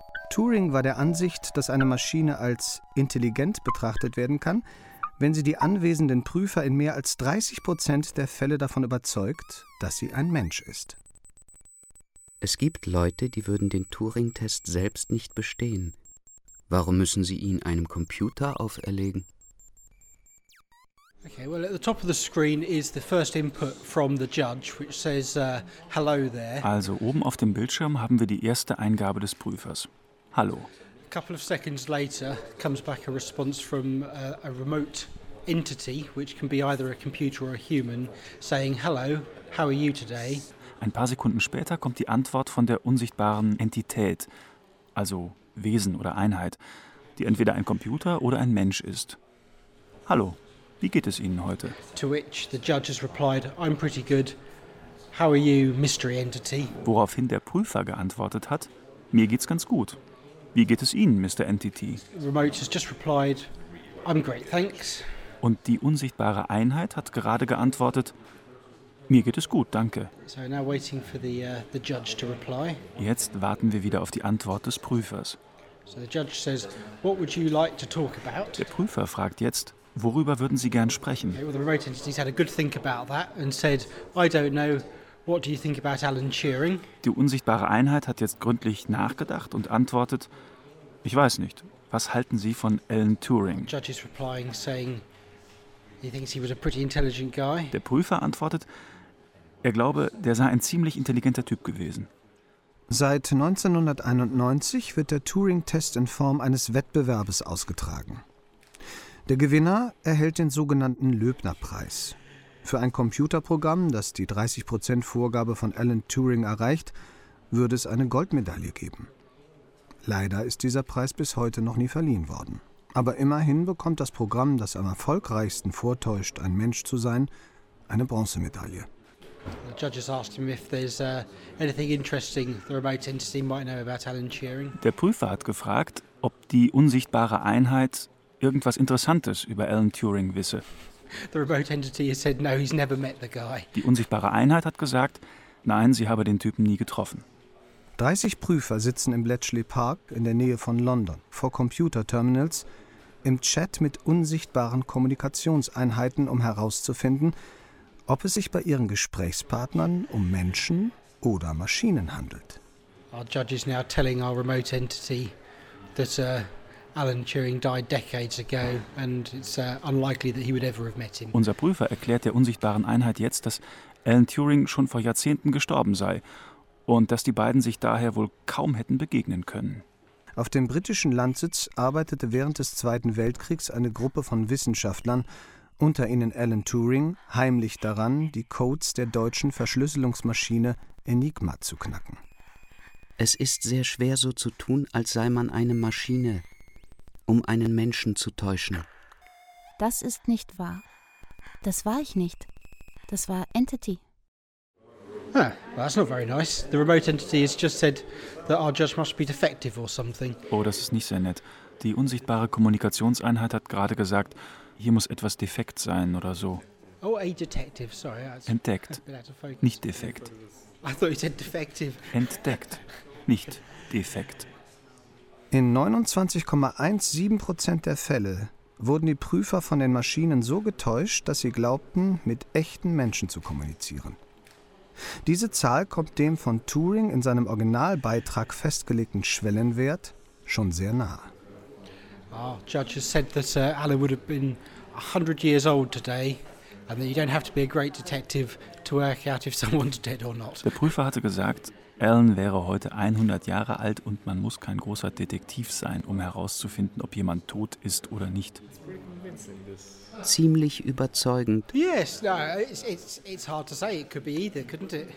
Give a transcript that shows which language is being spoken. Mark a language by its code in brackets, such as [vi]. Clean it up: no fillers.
[de] Turing war der Ansicht, dass eine Maschine als intelligent betrachtet werden kann, wenn sie die anwesenden Prüfer in mehr als 30% der Fälle davon überzeugt, dass sie ein Mensch ist. Es gibt Leute, die würden den Turing-Test selbst nicht bestehen. Warum müssen sie ihn einem Computer auferlegen? [en] Okay, well, at the top of the screen is the first input from the judge, which says hello there. [de] Also oben auf dem Bildschirm haben wir die erste Eingabe des Prüfers. Hallo. [en] A couple of seconds later comes back a response from a remote entity, which can be either a computer or a human, saying hello, how are you today? [de] Ein paar Sekunden später kommt die Antwort von der unsichtbaren Entität, also Wesen oder Einheit, die entweder ein Computer oder ein Mensch ist. Hallo. Wie geht es Ihnen heute? [en] To which the judge has replied, I'm pretty good. How are you, mystery entity? [de] Woraufhin der Prüfer geantwortet hat, mir geht's ganz gut. Wie geht es Ihnen, Mr. Entity? [en] Remote has just replied, I'm great, thanks. [de] Und die unsichtbare Einheit hat gerade geantwortet, mir geht es gut, danke. [en] So now waiting for the judge to reply. [de] Jetzt warten wir wieder auf die Antwort des Prüfers. [en] So the judge says, what would you like to talk about? [de] Der Prüfer fragt jetzt, worüber würden Sie gern sprechen? [en] Okay, well, the remote entity had a good think about that and said, I don't know. What do you think about Alan Turing? [de] Die unsichtbare Einheit hat jetzt gründlich nachgedacht und antwortet, ich weiß nicht. Was halten Sie von Alan Turing? [en] The judge is replying, saying, he thinks he was a pretty intelligent guy. [de] Der Prüfer antwortet, er glaube, der sei ein ziemlich intelligenter Typ gewesen. Seit 1991 wird der Turing-Test in Form eines Wettbewerbes ausgetragen. Der Gewinner erhält den sogenannten Loebner-Preis. Für ein Computerprogramm, das die 30%-Vorgabe von Alan Turing erreicht, würde es eine Goldmedaille geben. Leider ist dieser Preis bis heute noch nie verliehen worden. Aber immerhin bekommt das Programm, das am erfolgreichsten vortäuscht, ein Mensch zu sein, eine Bronzemedaille. [en] The judge asked him if there's anything interesting the remote entity might know about Alan Turing. [de] Der Prüfer hat gefragt, ob die unsichtbare Einheit irgendwas Interessantes über Alan Turing wisse. [en] The remote entity has said no, he's never met the guy. [de] Die unsichtbare Einheit hat gesagt, nein, sie habe den Typen nie getroffen. 30 Prüfer sitzen im Bletchley Park in der Nähe von London vor Computerterminals im Chat mit unsichtbaren Kommunikationseinheiten, um herauszufinden, ob es sich bei ihren Gesprächspartnern um Menschen oder Maschinen handelt. [en] Our judge is now telling our remote entity that Alan Turing died decades ago and it's unlikely that he would ever have met him. [de] Unser Prüfer erklärt der unsichtbaren Einheit jetzt, dass Alan Turing schon vor Jahrzehnten gestorben sei und dass die beiden sich daher wohl kaum hätten begegnen können. Auf dem britischen Landsitz arbeitete während des Zweiten Weltkriegs eine Gruppe von Wissenschaftlern, unter ihnen Alan Turing, heimlich daran, die Codes der deutschen Verschlüsselungsmaschine Enigma zu knacken. Es ist sehr schwer, so zu tun, als sei man eine Maschine, um einen Menschen zu täuschen. Das ist nicht wahr. Das war ich nicht. Das war Entity. [en] Ah, well, that's not very nice. The remote entity has just said that our judge must be defective or something. [de] Oh, das ist nicht sehr nett. Die unsichtbare Kommunikationseinheit hat gerade gesagt, hier muss etwas defekt sein oder so. [en] Oh, a detective, sorry. [de] Entdeckt, nicht defekt. [en] I thought you said defective. [de] Entdeckt, nicht defekt. In 29,17% der Fälle wurden die Prüfer von den Maschinen so getäuscht, dass sie glaubten, mit echten Menschen zu kommunizieren. Diese Zahl kommt dem von Turing in seinem Originalbeitrag festgelegten Schwellenwert schon sehr nahe. [en] Our judge has said that Alan would have been 100 years old today and that you don't have to be a great detective to work out if someone's dead or not. [de] Der Prüfer hatte gesagt, Alan wäre heute 100 Jahre alt und man muss kein großer Detektiv sein, um herauszufinden, ob jemand tot ist oder nicht. Ziemlich überzeugend. [en] Yes, no, it's hard to say. It could be either, couldn't it?